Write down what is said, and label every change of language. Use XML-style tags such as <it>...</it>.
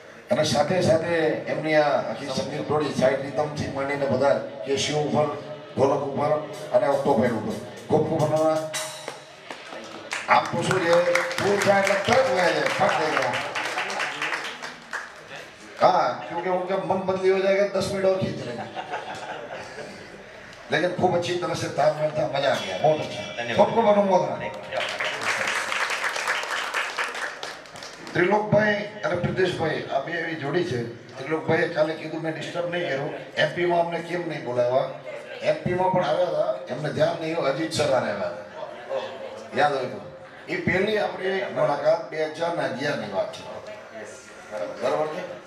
<gu>અને સાથે સાથે એમની આ આખી સંગીત ટોળી સાઈડ રીતમથી માંડીને બધા કેશીઓ ઉપર ઢોલક ઉપર અને ઓક્ટોપેડ ઉપર ખૂબ ખૂબ આનંદ. આમ તો શું છે પૂરું થાય એટલે તરત હોય છે ફટ થઈ ગયો.</gu> <hi>हाँ क्योंकि उनका मन बदली हो जाएगा 10 मिनट और खींच लेंगे. लेकिन खूब अच्छी तरह से तालमेल था, मजा आ गया, बहुत अच्छा. सबको अनुमोदन.</hi> <gu>ત્રિલોકભાઈ અને પ્રિતેશભાઈ આ બે એવી જોડી છે. ત્રિલોકભાઈએ કાલે કીધું મેં ડિસ્ટર્બ નહીં કર્યું. એમપીમાં અમને કેમ નહીં બોલાવ્યા? એમપીમાં પણ આવ્યા હતા, એમને ધ્યાન નહીં હોય. અજીત સર આવ્યા હતા, યાદ હોય તો. એ પહેલી આપણી મુલાકાત 2011ની વાત છે, બરાબર છે?</gu>